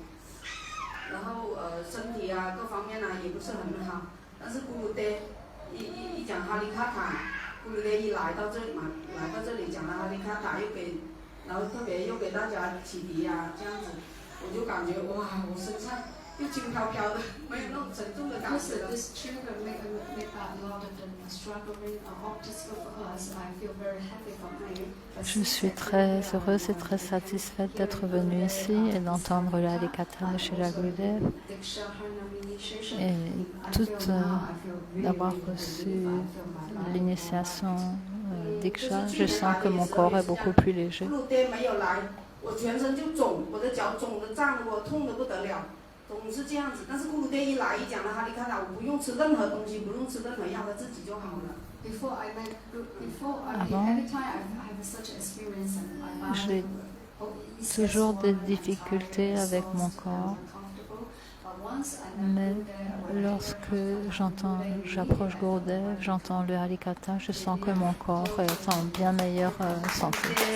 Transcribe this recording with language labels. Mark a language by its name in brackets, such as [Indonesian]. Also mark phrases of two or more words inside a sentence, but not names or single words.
[Chinese] 然后身体啊各方面啊也不是很好。但是咕噜爹一讲哈利卡塔，咕噜爹一来到这里嘛，来到这里讲了哈利卡塔，然后特别又给大家启迪啊这样子。我就感觉哇，我身上又轻飘飘的，没有那种沉重的感觉了。 [English] This children make a lot of the struggling obstacles for us. I feel very happy for me. [French] Je suis très heureuse et très satisfaite d'être venue ici et d'entendre le Harikatha de Srila Gurudev et d'avoir reçu l'initiation Diksha. Je sens que mon corps est beaucoup plus léger. [Chinese] 我全身就肿，我的脚肿的胀，我痛得不得了，总是这样子。但是咕噜爹一来一讲了哈利卡塔，我不用吃任何东西，不用吃任何药，他自己就好了。 [French] J'ai toujours des difficultés avec mon corps, mais lorsque j'approche Gurudev, j'entends le Harikatha, je sens que mon corps est en bien meilleure santé.